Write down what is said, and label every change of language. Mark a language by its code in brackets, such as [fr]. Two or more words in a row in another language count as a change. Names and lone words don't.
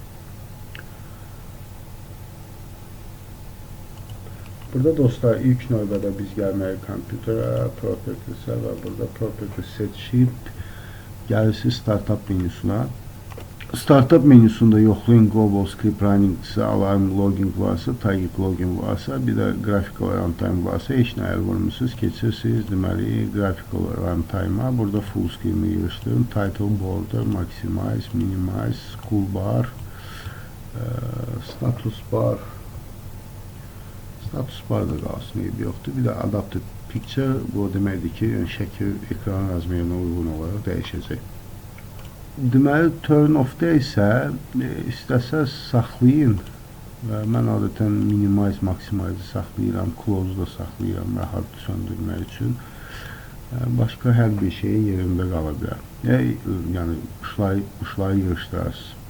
[az] Burada dostlar ilk növbədə biz gəlməyik kompüterə, Properties'ə və burada Properties seçib gəlirsiniz Startup menüsuna. Startup menüsündə yoxlayın [en] Global Script Running- [az] sə, [en] Alarm Logging [az] varsa, [en] Tagging Logging [az] varsa, bir də [en] Graphical Runtime [az] varsa, heç nə əl vurmuşsunuz, keçirsiniz, deməli [en] Graphical Runtime- [az] a, burada [en] Full Screen- [az] i yığışdırın, [en] Title, Border, Maximize, Minimize, School Bar, Status Bar, Status Bar [az] da qalsın, eybi yoxdur. Bir də [en] Adapted Picture, [az] bu deməkdir ki, şəkil ekran razmerinə uyğun olaraq dəyişəcək. Deməli, [en] turn off- [az] da isə istəsəz saxlayın və mən adətən minimize, maximize saxlayıram, close da saxlayıram rahat söndürmək üçün. Başqa hər bir şey yerində qala bilər. Yəni, uçları yığışdırarız.